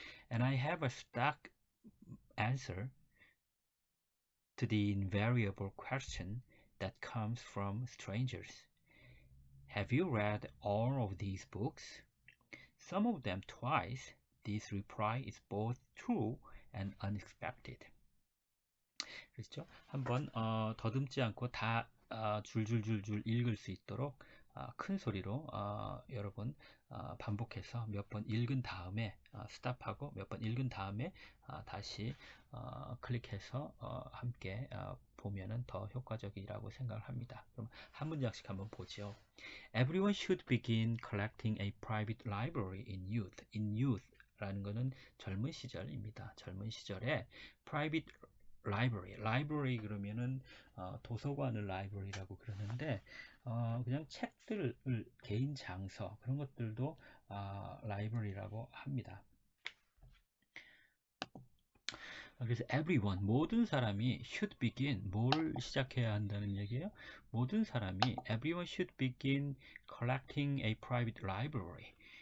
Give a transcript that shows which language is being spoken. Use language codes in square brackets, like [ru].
[en] And I have a stock answer to the invariable question that comes from strangers. Have you read all of these books? Some of them twice. This reply is both true and unexpected. [ko] 그렇죠? 한번 더듬지 않고 다 줄줄줄줄 읽을 수 있도록 큰 소리로 여러분 반복해서 몇 번 읽은 다음에 스탑하고 몇 번 읽은 다음에 다시 클릭해서 함께 보면은 더 효과적이라고 생각을 합니다. 그럼 한 문장씩 한번 보죠. [en] Everyone should begin collecting a private library in youth. [ko] In youth 라는 거는 젊은 시절입니다. 젊은 시절에 [en] private library [ko] 그러면은 도서관을 library라고 그러는데 그냥 책들을 개인 장서 그런 것들도 library라고 합니다. 그래서 everyone 모든 사람이 [en] should begin [ko] 뭘 시작해야 한다는 얘기예요? 모든 사람이 [en] everyone should begin collecting a private library.